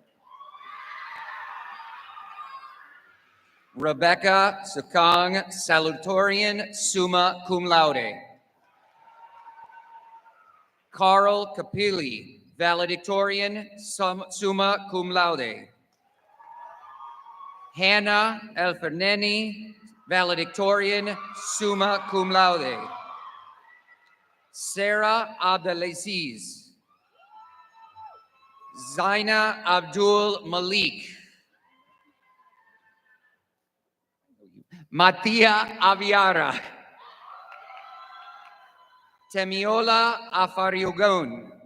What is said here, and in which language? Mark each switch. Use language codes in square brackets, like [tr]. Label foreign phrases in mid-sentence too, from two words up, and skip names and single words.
[en] Rebecca Sukang Salutatorian Summa Cum Laude. Carl Capilli, Valedictorian Summa Cum Laude. Hannah Elferneni, Valedictorian Summa Cum Laude. Sarah Abdelaziz. Zaina Abdul Malik. Matia Aviara. Temiola Afariugon.